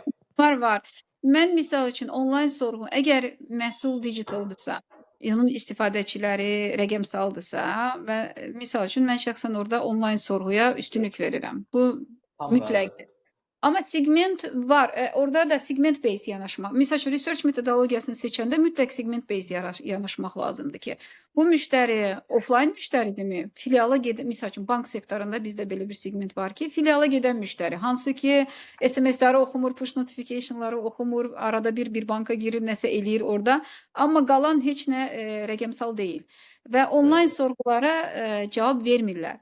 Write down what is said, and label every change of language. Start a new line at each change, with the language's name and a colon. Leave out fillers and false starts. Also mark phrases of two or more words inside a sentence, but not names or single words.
Azerbaijani: Var. Mən misal üçün onlayn sorğu, əgər məhsul digitaldırsa, onun istifadəçiləri rəqəmsaldırsa və misal üçün mən şəxsən orada onlayn sorğuya üstünlük verirəm. Bu Tam mütləq. razı. Amma segment var. Orada da
English: segment based
Azerbaijani: yanaşmaq. Misal üçün research metodologiyasını seçəndə mütləq
English: segment based
Azerbaijani: yanaşmaq lazımdır ki, bu müştəri offline müştəridirmi? Filiala gedən, misal üçün bank sektorunda bizdə belə bir segment var ki, filiala gedən müştəri, hansı ki SMS-ləri oxumur,
English: push notification'ları
Azerbaijani: oxumur, arada bir banka girir, nəsə eləyir orada, amma qalan heç nə rəqəmsal deyil və onlayn sorğulara cavab vermirlər.